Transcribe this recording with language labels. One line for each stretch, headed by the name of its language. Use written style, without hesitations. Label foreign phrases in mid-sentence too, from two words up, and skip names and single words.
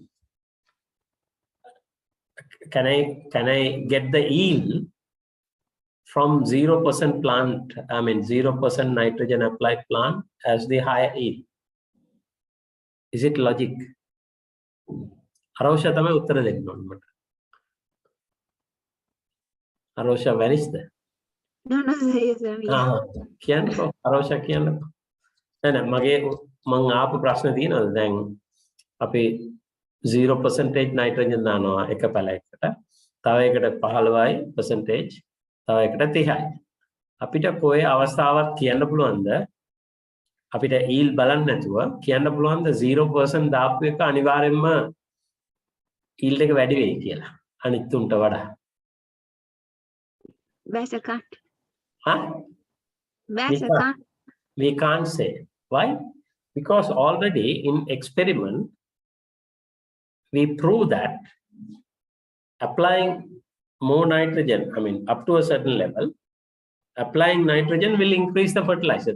English: Can I get the yield from 0% plant? I mean 0% nitrogen applied plant as the higher yield. Is it logic?
Sinhala: Arosha තමයි උත්තර දෙන්න ඕනේ මට.
English: Arosha, where is that? No, yes, sir.
Sinhala: කියන්නකෝ Arosha කියන්නකෝ. නෑ මගේ මං ආපු ප්‍රශ්න තියෙනවද දැන් අපි 0% nitrogen දානවා එක පැලයකට. තව එකට 15යි percentage, තව එකට 30යි. අපිට කොයි අවස්ථාවක් කියන්න පුළුවන්ද? අපිට yield බලන්න නැතුව කියන්න පුළුවන්ද 0% දාපු එක අනිවාර්යෙන්ම yield එක වැඩි වෙයි කියලා අනිත් තුන්ට වඩා?
English: Best account. Huh? Best account. We can't say. Why? Because already in experiment we prove that applying more nitrogen, I mean up to a certain level, applying nitrogen will increase the fertilizer.